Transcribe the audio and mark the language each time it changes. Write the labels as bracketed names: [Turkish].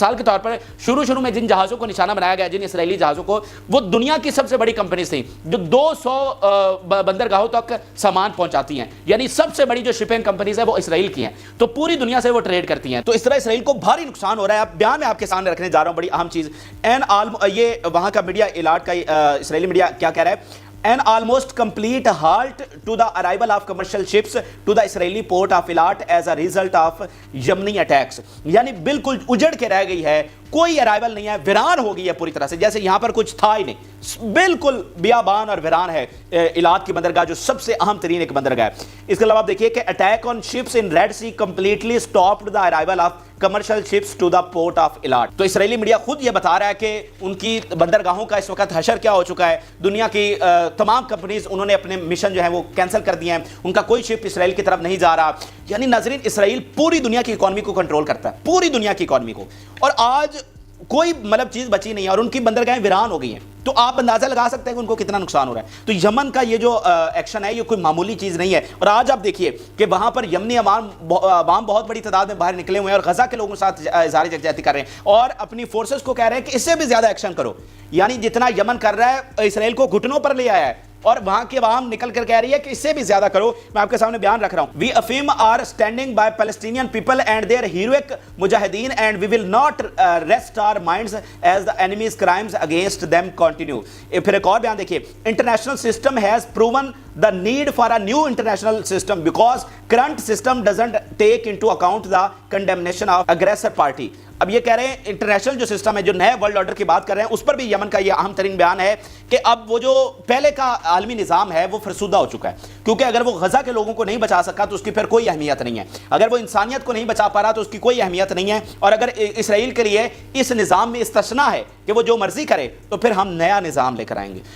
[Urdu] مثال کے طور پر شروع میں جن جہازوں کو نشانہ بنایا گیا, جن اسرائیلی جہازوں کو, وہ دنیا کی سب سے بڑی کمپنیز تھیں جو 200 بندرگاہوں تک سامان پہنچاتی ہیں. یعنی سب سے بڑی جو شپنگ کمپنیز ہیں وہ اسرائیل کی ہیں, تو پوری دنیا سے وہ ٹریڈ کرتی ہیں. تو اس طرح اسرائیل کو بھاری نقصان ہو رہا ہے. اب بیان میں آپ کے سامنے رکھنے جا رہا ہوں بڑی اہم چیز. یہ وہاں کا میڈیا ایلارٹ کا اسرائیلی میڈیا کیا کہہ رہا ہے, [English] an almost complete halt to the arrival of commercial ships to the Israeli port of Eilat as a result of Yemeni attacks. [Urdu] یعنی بالکل اجڑ کے رہ گئی ہے, کوئی ارائیول نہیں ہے, ویران ہو گئی ہے پوری طرح سے, جیسے یہاں پر کچھ تھا ہی نہیں, بالکل بیابان اور ویران ہے ایلات کی بندرگاہ, جو سب سے اہم ترین ایک بندرگاہ ہے. اس کے علاوہ آپ دیکھیے کہ [English] Attack on ships in Red Sea completely stopped the arrival of commercial ships to the port of Eilat. [Urdu] تو اسرائیلی میڈیا خود یہ بتا رہا ہے کہ ان کی بندرگاہوں کا اس وقت حشر کیا ہو چکا ہے. دنیا کی تمام کمپنیز انہوں نے اپنے مشن جو ہیں وہ کینسل کر دیے ہیں, ان کا کوئی شپ اسرائیل کی طرف نہیں جا رہا. یعنی ناظرین, اسرائیل پوری دنیا کی اکانومی کو کنٹرول کرتا ہے, پوری دنیا کی اکانومی کو, اور آج کوئی چیز بچی نہیں ہے اور ان کی بندرگاہیں ویران ہو گئی ہیں. تو آپ اندازہ لگا سکتے ہیں کہ ان کو کتنا نقصان ہو رہا ہے. تو یمن کا یہ جو ایکشن ہے یہ کوئی معمولی چیز نہیں ہے. اور آج آپ دیکھیے کہ وہاں پر یمنی عوام بہت بڑی تعداد میں باہر نکلے ہوئے ہیں اور غزہ کے لوگوں کے ساتھ اظہار یکجہتی کر رہے ہیں اور اپنی فورسز کو کہہ رہے ہیں کہ اس سے بھی زیادہ ایکشن کرو. یعنی جتنا یمن کر رہا ہے اسرائیل کو گھٹنوں پر لے آیا ہے, اور وہاں کی عوام نکل کر کہہ رہی ہے کہ اس سے بھی زیادہ کرو. میں آپ کے سامنے بیان رکھ رہا ہوں. [English] We affirm our standing by Palestinian people and their heroic mujahideen and we will not rest our minds as the enemy's crimes against them continue. [Urdu] پھر ایک اور بیان دیکھیے, [English] international system has proven the need for a new international system because current system doesn't take into account the condemnation of aggressor party. [Urdu] اب یہ کہہ رہے ہیں انٹرنیشنل جو سسٹم ہے, جو نئے ورلڈ آرڈر کی بات کر رہے ہیں, اس پر بھی یمن کا یہ اہم ترین بیان ہے کہ اب وہ جو پہلے کا عالمی نظام ہے وہ فرسودہ ہو چکا ہے, کیونکہ اگر وہ غزہ کے لوگوں کو نہیں بچا سکا تو اس کی پھر کوئی اہمیت نہیں ہے. اگر وہ انسانیت کو نہیں بچا پا رہا تو اس کی کوئی اہمیت نہیں ہے. اور اگر اسرائیل کے لیے اس نظام میں استثناء ہے کہ وہ جو مرضی کرے تو پھر ہم نیا نظام لے کر آئیں گے.